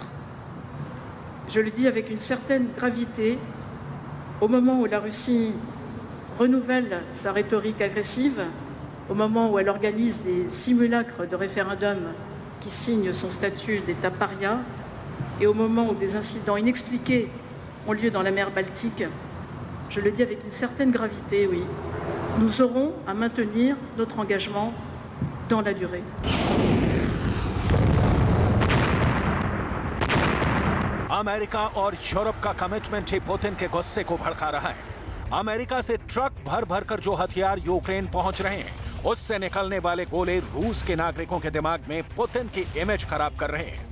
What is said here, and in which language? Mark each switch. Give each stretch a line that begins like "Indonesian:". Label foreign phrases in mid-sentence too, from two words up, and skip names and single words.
French: Je le dis avec une certaine gravité, au moment où la Russie renouvelle sa rhétorique agressive, au moment où elle organise des simulacres de référendum qui signent son statut d'État paria, et au moment où des incidents inexpliqués ont lieu dans la mer Baltique, je le dis avec une certaine gravité, oui, nous aurons à maintenir notre engagement dans la durée.
Hindi: अमेरिका और यूरोप का कमिटमेंट ही पुतिन के गुस्से को भड़का रहा है। अमेरिका से ट्रक भर भर कर जो हथियार यूक्रेन पहुंच रहे हैं, उससे निकलने वाले गोले रूस के नागरिकों के दिमाग में पुतिन की इमेज खराब कर रहे हैं।